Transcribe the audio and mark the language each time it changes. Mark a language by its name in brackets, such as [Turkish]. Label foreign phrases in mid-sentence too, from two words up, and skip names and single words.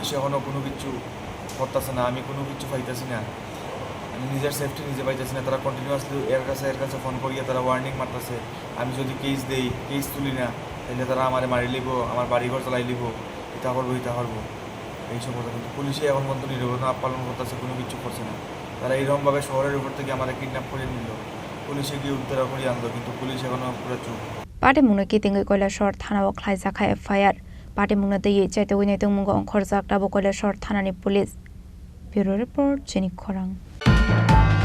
[Bangla] এখনও কোনো কিছু করতেছে না আমি কোনো কিছু পাইতেছি না আমি নিজের সেফটি নিজে পাইতেছি না তারা কন্টিনিউয়াসলি এর কাছে ফোন করিয়া তারা ওয়ার্নিং মারতেছে আমি যদি কেস তুলি না তাহলে তারা আমার মারি লিব আমার বাড়িঘর চালাই লিব এটা করবো এইসব কথা কিন্তু পুলিশে এখন পর্যন্ত নিরবতা পালন করতেছে কোনো কিছু করছে না তারা এইরকমভাবে শহরের উপর থেকে আমার কিডন্যাপ করে নিল পুলিশে গিয়ে উদ্ধার করে আনলো কিন্তু পুলিশ এখনও পুরো চুপ [Kok Borok] Party mungna kitingi koila shor thana o Twlangjakha fire party mungna de chaite wini tung mungo khorjakta bo koila shor thana ni police bureau report Chini Khorang